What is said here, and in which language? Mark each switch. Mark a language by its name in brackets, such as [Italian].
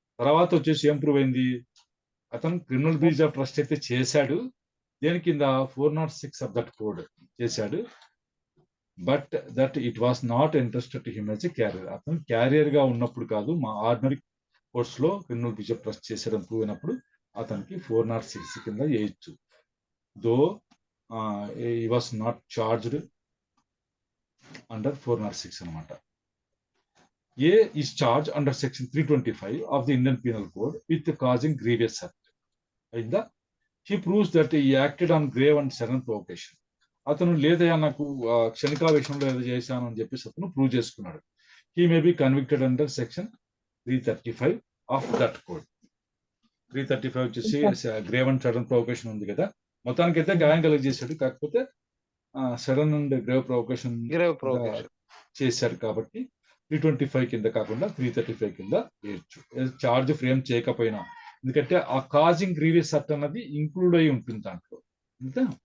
[Telugu] తర్వాత వచ్చేసి ఏం ప్రూవ్ అయింది, అతను క్రిమినల్ బ్రీచ్ ఆఫ్ ట్రస్ట్ అయితే చేశాడు, దేని కింద 406 ఆఫ్ దట్ కోడ్ చేశాడు, [English] But that it was not interested to him as a carrier. [Telugu] అతను క్యారియర్ గా ఉన్నప్పుడు కాదు, మా ఆర్డినరీ కోర్స్ లో క్రిమినల్ బ్రీచ్ ఆఫ్ ట్రస్ట్ చేసేయడం ప్రూవ్ అయినప్పుడు అతనికి 406 కింద వేయచ్చు. [English] Though he was not charged under 406 అనమాట. A is charged under section 325 of the Indian Penal Code with causing grievous hurt. Ainda he proves that he acted on grave and sudden provocation. [Telugu] అతను లేదయా నాకు క్షణికావేశంలో ఏదో చేశాను అని చెప్పేసి అతను ప్రూవ్ చేసుకున్నాడు. [English] He may be convicted under section 335 of that code. [Telugu] 335 వచ్చేసి grave and sudden provocation ఉంది కదా, మొత్తానికి అయితే గాయం కలిగజేశాడు, కాకపోతే సడన్ అండ్ గ్రేవ్ ప్రొవొకేషన్ చేశాడు కాబట్టి 325 కింద కాకుండా 335 కింద వేయచ్చు. చార్జ్ ఫ్రేమ్ చేయకపోయినా, ఎందుకంటే ఆ కాజింగ్ గ్రీవియస్ హర్ట్ అన్నది ఇంక్లూడ్ అయి ఉంటుంది దాంట్లో. అంతే.